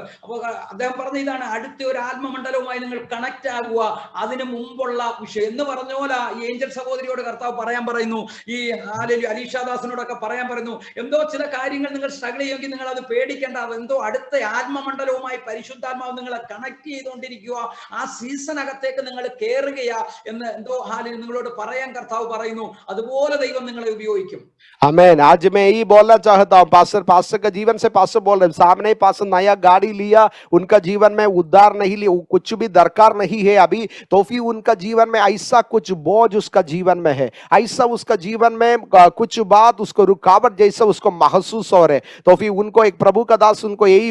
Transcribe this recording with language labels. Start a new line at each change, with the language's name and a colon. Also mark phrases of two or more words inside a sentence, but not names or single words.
Malayalam: അപ്പൊ അദ്ദേഹം പറഞ്ഞ ഇതാണ്, അടുത്ത ഒരു ആത്മമണ്ഡലവുമായി നിങ്ങൾ കണക്ട് ആകുക, അതിനു മുമ്പുള്ള വിഷയം എന്ന് പറഞ്ഞ പോലെ ഈ ഏഞ്ചൽ സഹോദരിയോട് കർത്താവ് പറയാൻ പറയുന്നു, ഈ അലീഷാദാസിനോടൊക്കെ പറയാൻ പറയുന്നു, എന്തോ ചില കാര്യങ്ങൾ നിങ്ങൾ സ്ട്രഗിൾ ചെയ്യുമെങ്കിൽ നിങ്ങൾ അത് പേടിക്കേണ്ട. അതെന്തോ അടുത്ത ആത്മമണ്ഡലവുമായി പരിശുദ്ധാത്മാവ് നിങ്ങളെ കണക്ട് ചെയ്തുകൊണ്ടിരിക്കുക, ആ സീസണകത്തേക്ക് നിങ്ങൾ കയറുകയാ എന്ന് എന്തോ നിങ്ങളോട് പറയാൻ കർത്താവ് പറയുന്നു. അതുപോലെ ദൈവം നിങ്ങളെ ഉപയോഗിക്കും.
Hindi: आमेन। आज मैं यही बोलना चाहता हूँ, पास्टर का जीवन से पास्टर बोल रहे हैं, सामने पास्टर नया गाड़ी लिया, उनका जीवन में उद्धार नहीं लिया, कुछ भी दरकार नहीं है अभी, तो फिर उनका जीवन में ऐसा कुछ बोझ उसका जीवन में है, ऐसा उसका जीवन में कुछ बात उसको रुकावट जैसा उसको महसूस हो रहे, तो फिर उनको एक प्रभु का दास उनको यही